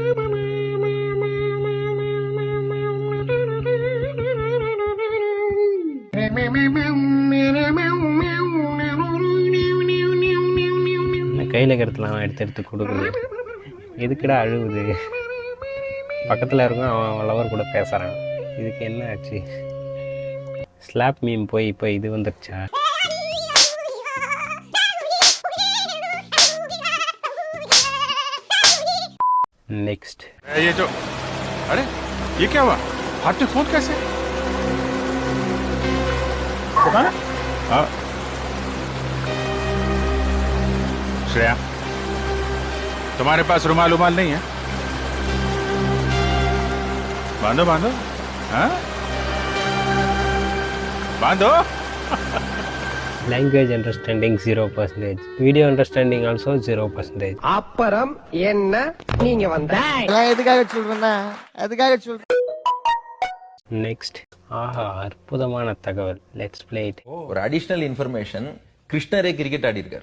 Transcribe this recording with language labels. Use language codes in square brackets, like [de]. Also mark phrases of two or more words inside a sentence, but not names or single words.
[ta] கையில் இருக்கிறதுலாம் எடுத்து கொடுக்குது. எதுக்குடா அழுவுது? பக்கத்தில் இருக்கும், அவன் லவர் கூட பேசுகிறான். இதுக்கு என்ன ஆச்சு? [en] slap meme [ta] போய் இப்போ இது வந்துடுச்சா? [en] नेक्स्ट. [hi] ये जो, अरे ये क्या हुआ? हाथ में फोन कैसे? पता ना? हाँ श्रेया, तुम्हारे पास रुमाल उमाल नहीं है? बांधो बांधो. हाँ बांधो. [en] language understanding 0%, video understanding also 0%. [ta] அப்புறம் என்ன நீங்க வந்த [en] next, [ta] ஆஹா அற்புதமான தகவல், [en] let's play it. [ta] ஒரு [en] additional information, [ta] கிருஷ்ணரே கிரிக்கெட் ஆடி இருக்காரு.